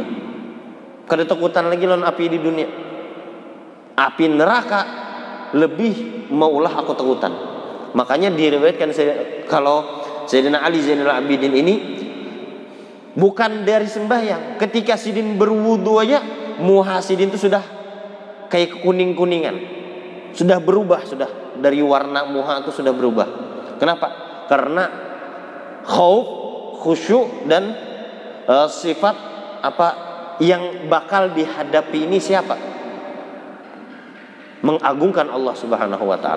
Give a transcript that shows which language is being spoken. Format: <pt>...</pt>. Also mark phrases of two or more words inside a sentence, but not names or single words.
<bjn>Kada takutan lagi lawan api di dunia. Api neraka lebih maulah aku takutan.</bjn> <id>Makanya diriwayatkan kalau Sayyidina Ali Zainal Abidin ini bukan dari sembahyang.</id> <bjn>Ketika Sidin berwudu aja, muha Sidin itu sudah kayak kuning-kuningan.</bjn> <id>Sudah berubah, sudah dari warna muha itu sudah berubah. Kenapa? Karena khusyuk dan sifat apa yang bakal dihadapi ini siapa? Mengagungkan</id> <ar>Allah Subhanahu wa taala.</ar>